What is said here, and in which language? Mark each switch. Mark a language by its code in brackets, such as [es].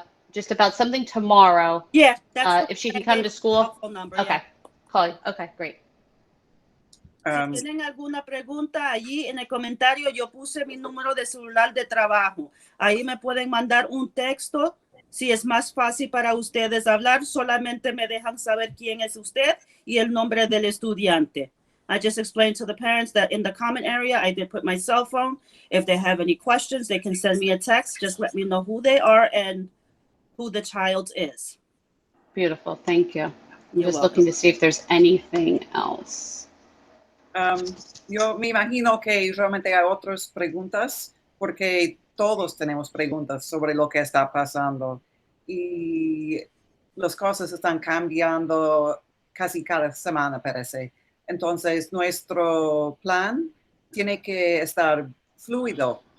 [en] Just about something tomorrow. Yeah, that's If she can come to school. phone number. Okay. Yeah. Call you. Okay, great. [es] Si tienen alguna pregunta allí en el comentario, yo puse mi número de celular de trabajo. Ahí me pueden mandar un texto. Si es más fácil para ustedes hablar, solamente me dejan saber quién es usted y el nombre del estudiante. [en] I just explained to the parents that in the comment area, I did put my cell phone. If they have any questions, they can send me a text. Just let me know who they are and who the child is. Beautiful. Thank you. I'm You're just welcome. looking to see if there's anything else. [es] Yo me imagino que realmente hay otras preguntas, porque todos tenemos preguntas sobre lo que está pasando y las cosas están cambiando casi cada semana, parece. Entonces, nuestro plan tiene que estar fluido.